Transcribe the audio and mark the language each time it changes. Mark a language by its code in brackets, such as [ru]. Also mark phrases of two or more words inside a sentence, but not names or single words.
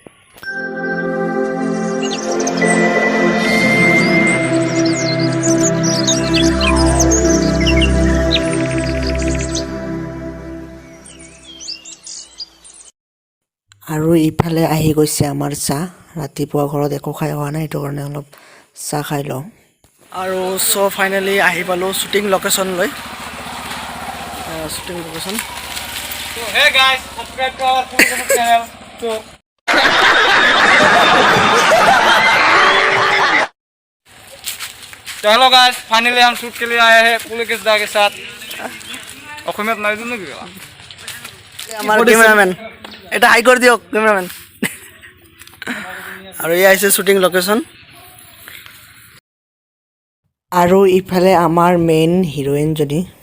[as] আৰু ইফালে আহি গৈছে আমাৰ চাহ। ৰাতিপুৱা ঘৰত একো খাই হোৱা নাই, সেইটো কাৰণে অলপ চাহ খাই লওঁ। আৰু ফাইনেলি আহি পালোঁ শ্বুটিং লোকেশ্যনলৈ। শ্বুটিং লোকেশ্যন। [en] So hey guys, subscribe to our YouTube channel. [hi] तो [en] hello guys, [hi] फाइनली हम शूट के लिए आए हैं पुलिस दा के साथ। [as] অসমীয়াত নাই দিন নেকি আমাৰ ক্যামেৰাম্যান এটা হাই কৰি দিয়ক ক্যামেৰাম্যান। আৰু এই আছে শ্বুটিং লোকেশ্যন। আৰু ইফালে আমাৰ মেইন হিৰোইনজনী।